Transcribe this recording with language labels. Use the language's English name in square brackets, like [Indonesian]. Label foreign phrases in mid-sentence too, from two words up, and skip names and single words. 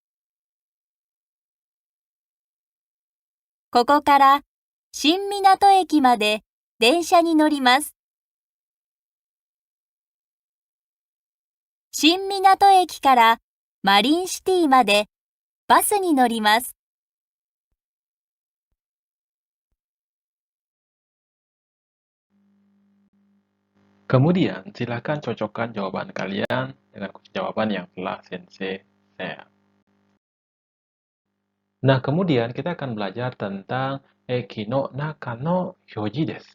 [Japanese] ここから新港駅まで電車に乗ります。新港駅からマリンシティまでバスに乗ります。 [Indonesian] Kemudian, silakan cocokkan jawaban kalian dengan kunci jawaban yang telah Sensei share. Nah, kemudian kita akan belajar tentang [Japanese] 駅の中の表示です.